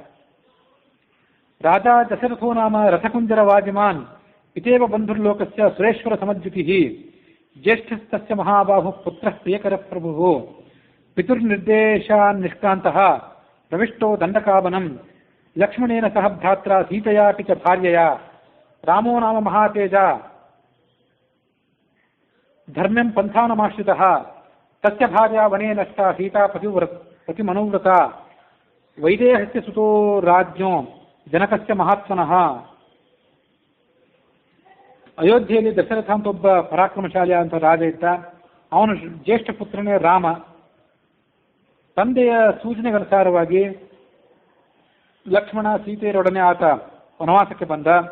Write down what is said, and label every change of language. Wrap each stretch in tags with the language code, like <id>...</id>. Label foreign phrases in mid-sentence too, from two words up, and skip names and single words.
<sa>ರಾಜಾ ದಶರಥೋ ನಾಮ ರಥಕುಂಜರ ವಾಜಿಮಾನ್ ಇತೇವ ಬಂಧುರ್ಲೋಕಸ್ಯ ಸುರೇಶ್ವರ ಸಮದ್ಯುತಿ ಜ್ಯೇಷ್ಠಸ್ತಸ್ಯ ಮಹಾಬಾಹು ಪುತ್ರ ಪ್ರಿಯಕರ ಪ್ರಭು ಪಿತುರ್ನಿರ್ದೇಶಾನ್ ನಿಷ್ಕ್ರಾಂತಃ ಪ್ರವಿಷ್ಟೋ ದಂಡಕಾವನಂ ಲಕ್ಷ್ಮಣೇನ ಸಹ ಭ್ರಾತ್ರ ಸೀತೆಯಾಪಿ ಚ ಭಾರ್ಯೆಯ ರಾಮೋ ನಾಮ ಮಹಾತೇಜ ಧರ್ಮ್ಯಂ ಪಂಥಾನಮಾಶ್ರಿತಃ ತಸ್ಯ ಭಾರ್ಯಾ ವನೇ ನಷ್ಟಾ ಸೀತಾ ಪತಿಮನುವ್ರತ ವೈದೇಹಸ್ಯ ಸುತೋ ರಾಜ್ಞೋ ಜನಕಸ್ಯ ಮಹಾತ್ಮನಃ.</sa> <kn>ಅಯೋಧ್ಯೆಯಲ್ಲಿ ದಶರಥ ಅಂತ ಒಬ್ಬ ಪರಾಕ್ರಮಶಾಲಿಯ ಅಂತ ರಾಜ ಇದ್ದ. ಅವನು ಜ್ಯೇಷ್ಠ ಪುತ್ರನೇ ರಾಮ. ತಂದೆಯ ಸೂಚನೆಗನುಸಾರವಾಗಿ ಲಕ್ಷ್ಮಣ ಸೀತೆಯರೊಡನೆ ಆತ ವನವಾಸಕ್ಕೆ ಬಂದ.</kn>